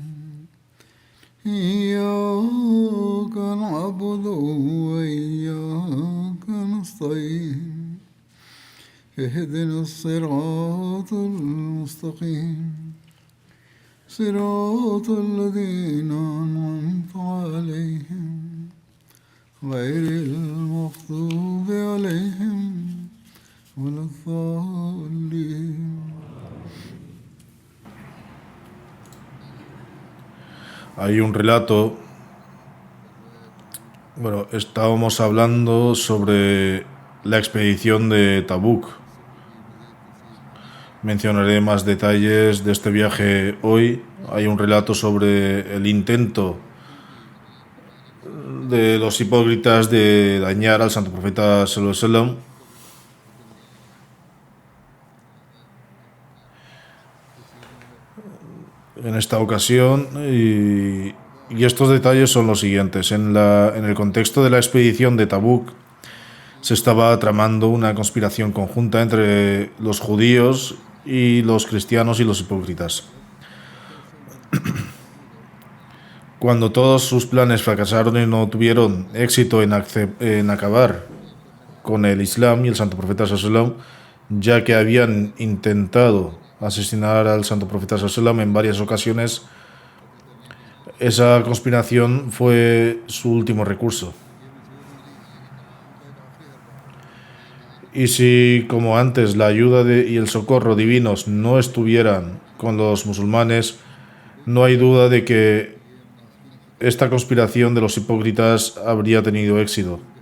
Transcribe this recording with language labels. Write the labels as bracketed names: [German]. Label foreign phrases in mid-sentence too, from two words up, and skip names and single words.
[Arabic] إياك نعبد وإياك اهدنا الصراط المستقيم صراط الذين أنعمت عليهم غير المغضوب عليهم ولا الضالين. [Spanish] Hay un relato, estábamos hablando sobre la expedición de Tabuk. Mencionaré más detalles de este viaje hoy. Hay un relato sobre el intento de los hipócritas de dañar al santo profeta [Arabic] صلى الله عليه وسلم. [Spanish] En esta ocasión, y estos detalles son los siguientes. En el contexto de la expedición de Tabuk se estaba tramando una conspiración conjunta entre los judíos y los cristianos y los hipócritas. Cuando todos sus planes fracasaron y no tuvieron éxito en acabar con el Islam y el santo profeta [Arabic] صلى الله عليه وسلم, [Spanish] ya que habían intentado asesinar al santo profeta [Arabic] صلى الله عليه وسلم [Spanish] en varias ocasiones, esa conspiración fue su último recurso. Y si, como antes, la ayuda y el socorro divinos no estuvieran con los musulmanes, no hay duda de que esta conspiración de los hipócritas habría tenido éxito.